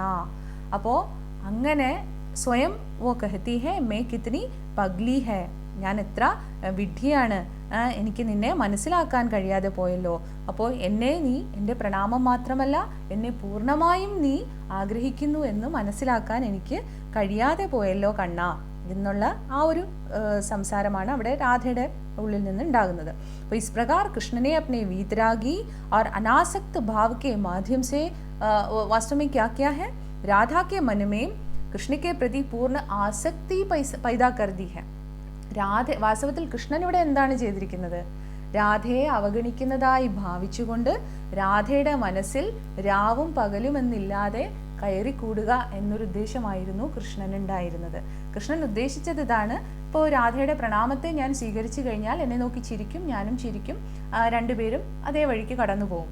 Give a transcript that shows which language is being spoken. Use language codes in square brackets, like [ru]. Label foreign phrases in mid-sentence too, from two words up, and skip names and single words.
[ml] അപ്പോൾ അങ്ങനെ സ്വയം [hi] वो कहती है मैं कितनी पगली है, [ml] ഞാൻ എത്ര വിഡ്ഢിയാണ്, എനിക്ക് നിന്നെ മനസ്സിലാക്കാൻ കഴിയാതെ പോയല്ലോ. അപ്പോൾ എന്നെ നീ, എൻ്റെ പ്രണാമം മാത്രമല്ല എന്നെ പൂർണ്ണമായും നീ ആഗ്രഹിക്കുന്നു എന്ന് മനസ്സിലാക്കാൻ എനിക്ക് കഴിയാതെ പോയല്ലോ കണ്ണ എന്നുള്ള ആ ഒരു സംസാരമാണ് അവിടെ രാധയുടെ ഉള്ളിൽ നിന്ന് ഉണ്ടാകുന്നത്. [hi] അപ്പോൾ इस प्रकार कृष्ण ने अपने वीतरागी और अनासक्त भाव के माध्यम से वास्तव में क्या किया है, राधा के मन में कृष्ण के प्रति पूर्ण आसक्ति पैदा कर दी है. [ml] രാധ വാസ്തവത്തിൽ കൃഷ്ണൻ ഇവിടെ എന്താണ് ചെയ്തിരിക്കുന്നത്, രാധയെ അവഗണിക്കുന്നതായി ഭാവിച്ചുകൊണ്ട് രാധയുടെ മനസ്സിൽ രാവും പകലും എന്നില്ലാതെ കയറിക്കൂടുക എന്നൊരു ഉദ്ദേശമായിരുന്നു കൃഷ്ണനുണ്ടായിരുന്നത്. കൃഷ്ണൻ ഉദ്ദേശിച്ചത് ഇതാണ്. ഇപ്പോൾ രാധയുടെ പ്രണാമത്തെ ഞാൻ സ്വീകരിച്ചു കഴിഞ്ഞാൽ എന്നെ നോക്കി ചിരിക്കും, ഞാനും ചിരിക്കും, രണ്ടുപേരും അതേ വഴിക്ക് കടന്നു പോകും.